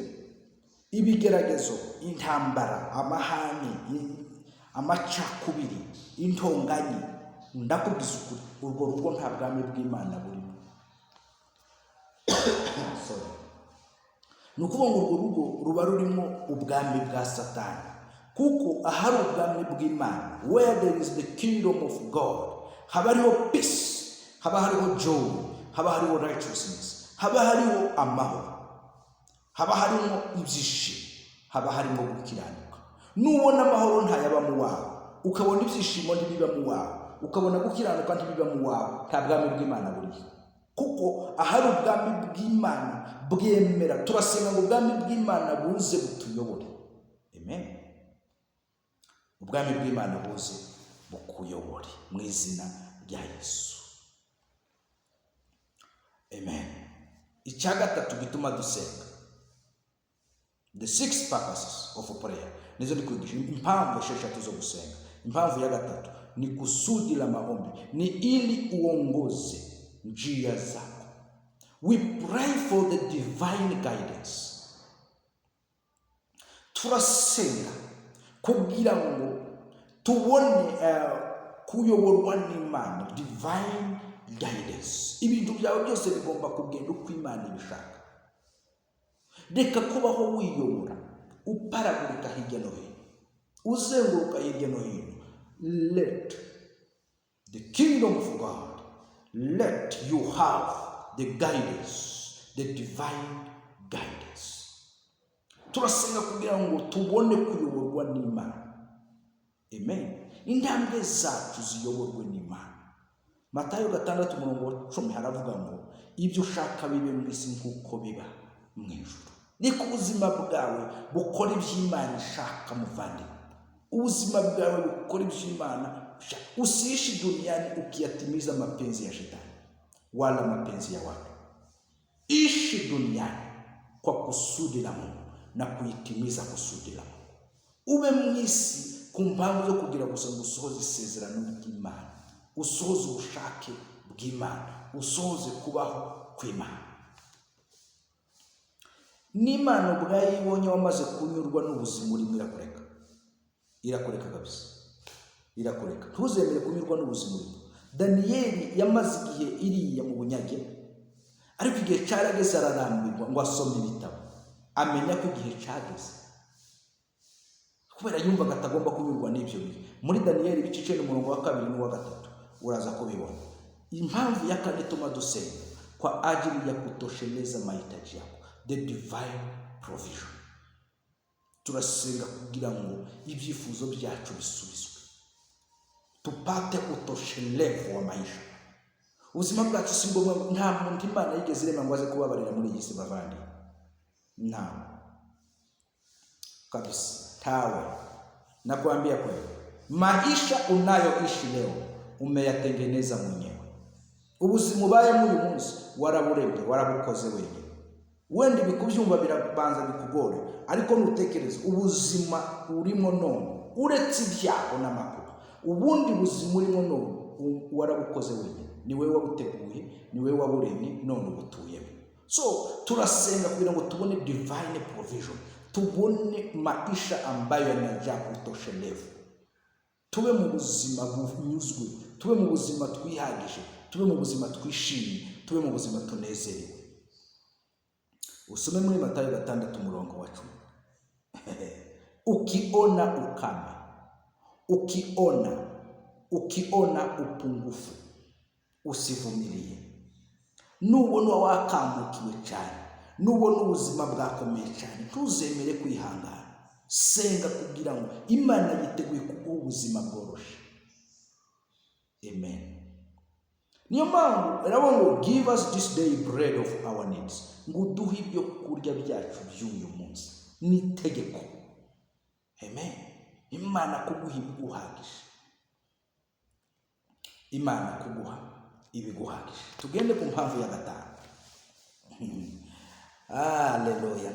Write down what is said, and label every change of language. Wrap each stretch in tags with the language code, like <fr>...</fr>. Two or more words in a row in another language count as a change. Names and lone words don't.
<rw>Ibigeragezo, intambara, amahane, amacakubiri, intonganya, ndakubwiza ukuri, urwo rugo nta bwami bw'Imana burimo. Sorry. Nukuvuga ngo urwo rugo ruba rurimo ubwami bwa Satani. Kuko ahari ubwami bw'Imana,</rw> <en>where there is the kingdom of God,</en> <rw>haba hariho peace, haba hariho joy, haba hariho righteousness, haba hariho amahoro, haba harimo ibyishimo, haba harimo gukiranuka. Nubona amahoro ntayaba mu wawe, ukabona ibyishimo ntibiba mu wawe, ukabona gukiranuka ntibiba mu wawe, nta bwami bw'Imana buriho. Kuko ahari ubwami bw'Imana bwemera, turasenga ngo ubwami bw'Imana buze butuyobore. Amen. Ubwami bw'Imana buze bukuyobore mu izina rya Yesu. Amen. Icya gatatu gituma dusenga,</rw> <en>the 6 purposes of prayer,</en> <rw>nizo ndikwigisha impamvu 6 zo gusenga. Impamvu ya gatatu ni</rw> <sw>kusudi la maombi, ni ili uongoze njia zako.</sw> <en>We pray for the divine guidance.</en> <rw>Turasenga kugira ngo tubone kuyoborwa n'Imana,</rw> <en>divine guidance.</en> <rw>Ibintu byawe byose bigomba kugenda uko Imana ibishaka. Reka kubaho wiyobora uparagurika hirya no hino, uzenguruka hirya no hino.</rw> <en>Let the kingdom of God, let you have the guidance, the divine guidance.</en> <rw>Turasenga kugira ngo tubone kuyoborwa n'Imana. Amen. Intambwe zacu ziyoborwe n'Imana. Matayo 6:10 haravuga ngo ibyo ushaka bibe mu isi nk'uko biba mu ijuru. Niko ubuzima bwawe bukora iby'Imana ishaka muvandimwe. Ubuzima bwawe bukora iby'Imana ushaka.</rw> <sw>Usiishi duniani ukiyatimiza mapenzi ya shetani wala mapenzi ya watu. Ishi duniani kwa kusudi la Mungu na kuitimiza kusudi la Mungu.</sw> <rw>Ube mu isi ku mpamvu zo kugira gusa gusohoza isezerano ry'Imana, usohoze ubushake bw'Imana, usohoze kubaho kw'Imana. N'Imana ubwayo ibonye wamaze kunyurwa n'ubuzima urimo irakureka. Irakureka kabisa. Irakureka. Ntuzemere kunyurwa n'ubuzima urimo. Daniyeli yamaze igihe iriya mu bunyage, ariko igihe cyarageze ararambirwa ngo asome ibitabo. Amenya ko igihe cyageze. Kubera yumvaga atagomba kunyurwa n'ibyo bihe. Muri Daniyeli ibice 2 n'uwa 3 uraza kubibona. Impamvu ya kane tuma dusenga</rw> <sw>kwa ajili ya kutosheleza mahitaji yako,</sw> <en>the divine provision.</en> <rw>Turasenga kugira ngo ibyifuzo byacu bisubizwe,</rw> <sw>tupate utoshelevu wa maisha.</sw> <rw>Ubuzima bwacu si ngombwa, nta muntu Imana yigeze irema ngo aze kubabarira muri iyi si bavandi.</rw> <sw>Na kabisa tawe nakwambia kweli, maisha unayoishi leo umeyatengeneza mwenyewe.</sw> <rw>Ubuzima ubayemo uyu munsi waraburemye, warabukoze wenyine. Wenda bikubyumva birabanza bikugore, ariko nutekereza ubuzima urimo none uretse ibyago n'amakuba, ubundi buzima urimo none warabukoze wenyine. Ni wewe wabuteguye, ni wewe waburemye, none ubutuyemo. So turasenga kugira ngo tubone</rw> <en>divine provision,</en> <rw>tubone</rw> <sw>maisha ambayo yanajaa kutoshelevu.</sw> <rw>Tube mu buzima bunyuzwe, tube mu buzima twihagishe, tube mu buzima twishimye, tube mu buzima tunezerewe. Usome muri Matayo 6:10.</rw> <sw>Ukiona ukame, ukiona upungufu, usivumilie.</sw> <rw>Nubona wakambukiwe cyane, nubona ubuzima bwakomeye cyane, ntuzemere kwihangana. Senga kugira ngo Imana yiteguye kuguha ubuzima bworoshe. Amen. Niyo mpamvu ngo</rw> <en>give us this day bread of our needs.</en> <rw>Ngo duhe ibyo kurya byacu by'uyu munsi. Ni itegeko. Amen. Imana kuguha ibiguhagije. Imana kuguha ibiguhagije. Tugende ku mpamvu ya 5. Haleluya.</rw>